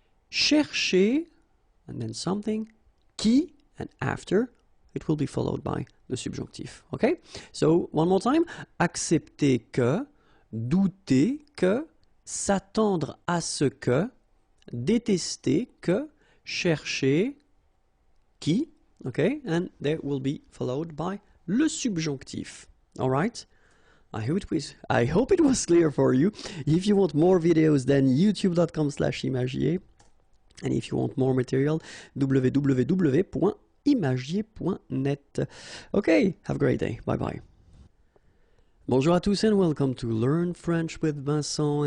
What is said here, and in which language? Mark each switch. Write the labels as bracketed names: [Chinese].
[English] Chercher, and then something, qui, and after, it will be followed by the subjunctif. Okay? So, one more time. [French] Accepter que, douter que, s'attendre à ce que, détester que, chercher qui. [English] Okay? And that will be followed by le subjonctif. All right? I hope it was clear for you. If you want more videos, then youtube.com/imagier. And if you want more material, www.imagier.net. Okay, have a great day. Bye-bye. [French] Bonjour à tous [English] and welcome to Learn French with Vincent.